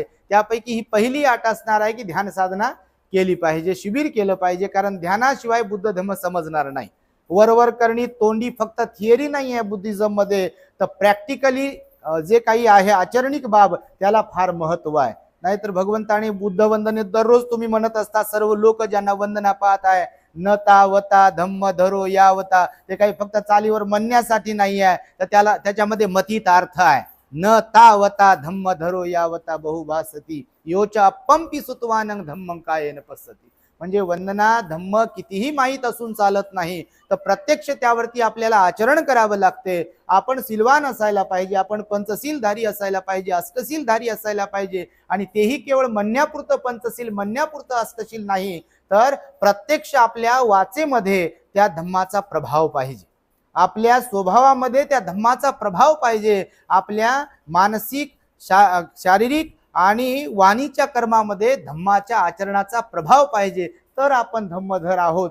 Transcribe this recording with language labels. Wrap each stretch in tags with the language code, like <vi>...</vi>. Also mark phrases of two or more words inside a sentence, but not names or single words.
<mr>त्यापैकी ही पहिली अट असणार आहे की ध्यान साधना केली पाहिजे, शिबिर केलं पाहिजे, कारण ध्यानाशिवाय बुद्ध धम्म समजणार नाही. वरवर करणी तोंडी फक्त थिअरी नाही आहे बुद्धिझम मध्ये, तर प्रॅक्टिकली जे काही आहे आचरणिक बाब त्याला फार महत्व आहे. नाहीतर भगवंताने बुद्ध वंदनेत दररोज तुम्ही म्हणत असता सर्व लोक ज्यांना वंदना पाहत आहे,</mr> <pi>न तावता धम्म धरो यावता,</pi> <mr>ते काही फक्त चालीवर म्हणण्यासाठी नाही आहे, तर त्याच्यामध्ये मथित अर्थ आहे.</mr> <pi>न तावता धम्म धरो यावता बहुभासती योच अपंपी सुतवानं धम्मं कायेन पसती.</pi> <mr>म्हणजे वंदना धम्म कितीही माहीत असून चालत नाही, तर प्रत्यक्ष त्यावरती आपल्याला आचरण करावं लागते. आपण सिलवान असायला पाहिजे, आपण पंचशीलधारी असायला पाहिजे, अष्टशीलधारी असायला पाहिजे आणि तेही केवळ म्हणण्यापुरतं पंचशील, म्हणण्यापुरतं अष्टशील नाही, तर प्रत्यक्ष आपल्या वाचेमध्ये त्या धम्माचा प्रभाव पाहिजे, आपल्या स्वभावामध्ये त्या धम्माचा प्रभाव पाहिजे, आपल्या मानसिक शारीरिक आणि वाणीच्या कर्मामध्ये धम्माच्या आचरणाचा प्रभाव पाहिजे, तर आपण धम्मधर आहोत.</mr>